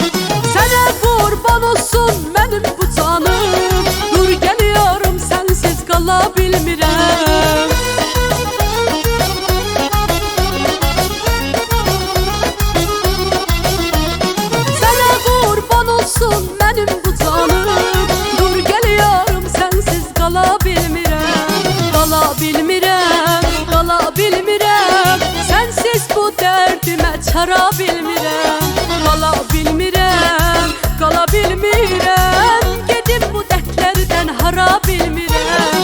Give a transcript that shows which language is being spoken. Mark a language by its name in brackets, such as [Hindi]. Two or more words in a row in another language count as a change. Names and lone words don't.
[Turkish] Sana kurban olsun benim bu canım, dur geliyorum [Azerbaijani] sensiz kala bilmirem. [Turkish] Sana kurban olsun benim bu canım, [Azerbaijani] qala bilmirəm, sənsiz bu dərdimə çara bilmirəm. Qala bilmirəm, gedim bu dərdlərdən hara bilmirəm.